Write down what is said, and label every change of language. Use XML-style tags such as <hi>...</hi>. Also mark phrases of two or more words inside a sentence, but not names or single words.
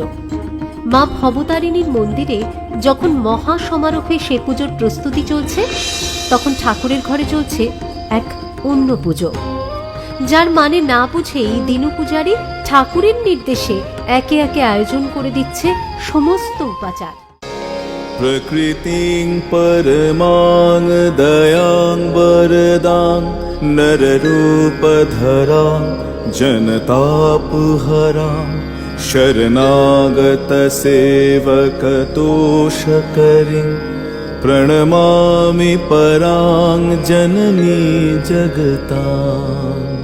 <bn>মা ভবতারিণীর মন্দিরে যখন মহা সমারোহে সে পুজোর প্রস্তুতি চলছে, তখন ঠাকুরের ঘরে চলছে এক অন্য পুজো, যার মানে না বুঝেই দিনু পূজারী ঠাকুরের নির্দেশে একে একে আয়োজন করে দিচ্ছে সমস্ত উপাচার।</bn> <sa>प्रकृतिं परमां दयां वरदां नररूपधरां जनतापहरां शरणागतसेवकतोषकरीं प्रणमामि परां जननी जगताम्।</sa>